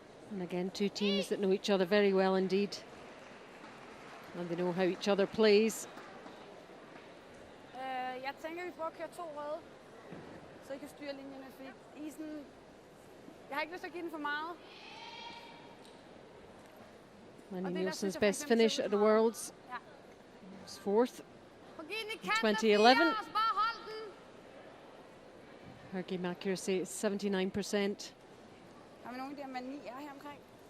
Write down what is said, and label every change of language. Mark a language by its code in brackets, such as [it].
[en] And again, two teams that know each other very well indeed. And they know how each other plays. [da] Jeg tænker, vi prøver at køre 2 røde, så I kan styre linjerne, fordi isen... Jeg har ikke lyst til at give den for meget. [en] Lenny Nielsen's best finish at the Worlds was 4th in 2011. Her game accuracy is 79%. [da] Har vi nogle af de her manier her omkring?